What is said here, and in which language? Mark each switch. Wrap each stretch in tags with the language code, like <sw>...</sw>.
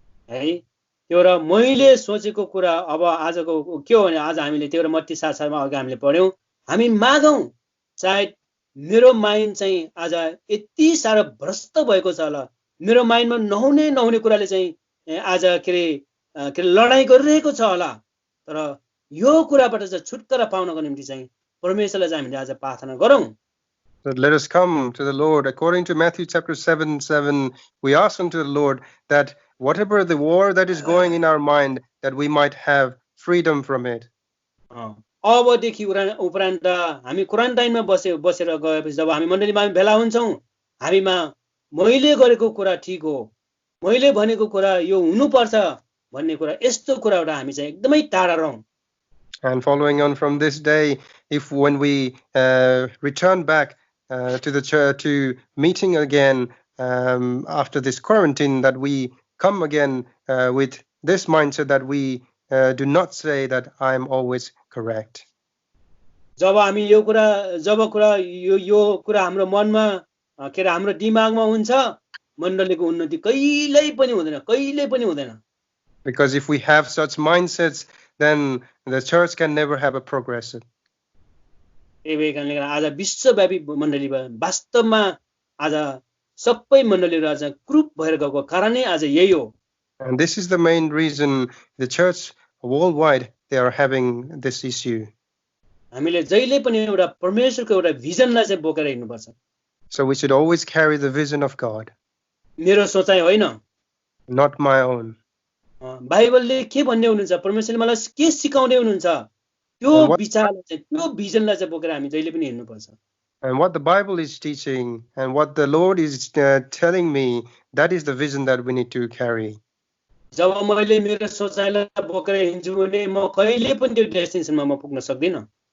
<ne>है, त्यो र मैले सोचेको कुरा अब आजको के हो भने आज हामीले त्यो र मत्ती 7:7 मा अघि हामीले पढ्यौं, हामी मागौं सायद मेरो माइन्ड चाहिँ आज यति सारो भ्रष्ट भएको छ होला, मेरो माइन्डमा नहुने कुराले चाहिँ आज के लडाई गरिरहेको छ होला, तर यो कुराबाट चाहिँ छुटकारा पाउनको निम्ति चाहिँ परमेश्वरलाई चाहिँ हामीले आज प्रार्थना गरौं।</ne> <en>So let us come to the Lord. According to Matthew chapter 7:7, we ask unto the Lord that whatever the war that is going in our mind, that we might have freedom from it.</en> <ne>अबदेखि उपरान्त हामी क्वारेन्टाइनमा बसेर गएपछि जब हामी मण्डलीमा भेला हुन्छौँ, हामीमा मैले गरेको कुरा ठिक हो, मैले भनेको कुरा यो हुनुपर्छ भन्ने कुरा, यस्तो कुराबाट हामी चाहिँ एकदमै टाढा रहौँ।</ne> <en>And following on from this day, if when we return back to the church, to meeting again after this quarantine, that we come again with this mindset that we do not say that I am always correct.</en> <ne>जब हामी यो कुरा हाम्रो मनमा के अरे हाम्रो दिमागमा हुन्छ, मण्डलीको उन्नति कहिल्यै पनि हुँदैन.</ne> <en>Because if we have such mindsets, then the church can never have a progress.</en> <ne>त्यही कारणले आज विश्वव्यापी मण्डलीमा वास्तवमा आज सबै मण्डलीहरु आज ग्रुप भएर गएको कारणै आज यही हो.</ne> <en>And this is the main reason the church worldwide they are having this issue.</en> <ne>हामीले जहिले पनि एउटा परमेश्वरको एउटा भिजनलाई चाहिँ बोकेर हिँड्नुपर्छ.</ne> <en>So we should always carry the vision of God.</en> <ne>मेरो सोचाइ होइन,</ne> <en>not my own.</en> <ne>बाइबलले के भन्ने हुनुहुन्छ, परमेश्वरले मलाई के सिकाउँदै हुनुहुन्छ, त्यो विचारलाई चाहिँ त्यो भिजनलाई चाहिँ बोकेर हामी जहिले पनि हिँड्नुपर्छ.</ne> <en>And what the Bible is teaching and what the Lord is telling me, that is the vision that we need to carry.</en> <ne>जब मैले मेरो सोचाइलाई बोकेर हिँड्छु भने म कहिले पनि त्यो डेस्टिनेसनमा म पुग्न सक्दिन.</ne>